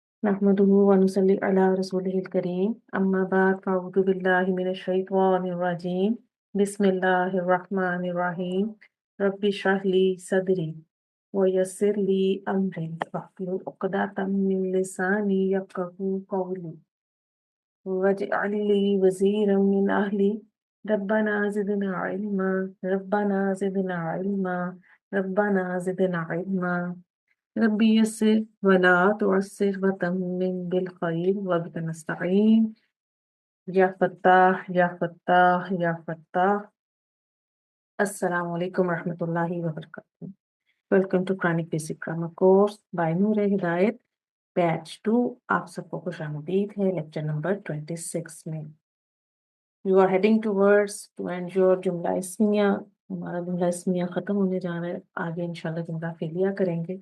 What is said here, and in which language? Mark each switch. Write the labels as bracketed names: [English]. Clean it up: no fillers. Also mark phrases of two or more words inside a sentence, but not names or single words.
[Arabic] نحمده ونصلي على رسوله الكريم أما بعد فأعوذ بالله من الشيطان الرجيم بسم الله الرحمن الرحيم رب اشرح لي صدري ويسر لي أمري واحلل عقدة من لساني يفقهوا قولي واجعل لي وزيرا من أهلي ربنا زدنا علما ربنا زدنا علما ربنا زدنا علما رب يسر ولا تعسر وتمم بالخير وبك نستعين يا فتاح يا فتاح يا فتاح. السلام عليكم ورحمة الله وبركاته. [English] Welcome to Quranic Basic Grammar Course by Noor Hidayat Batch 2. [Hindi] आप सबको खुशामदीद है [English] lecture number [Hindi] 26 में। [English] You are heading towards to end your [Arabic] جملة اسمية. [Hindi] हमारा [Arabic] جملة اسمية [Hindi] खत्म होने जा रहा है, आगे इंशाल्लाह [Arabic] جملة فعلية [Hindi] करेंगे।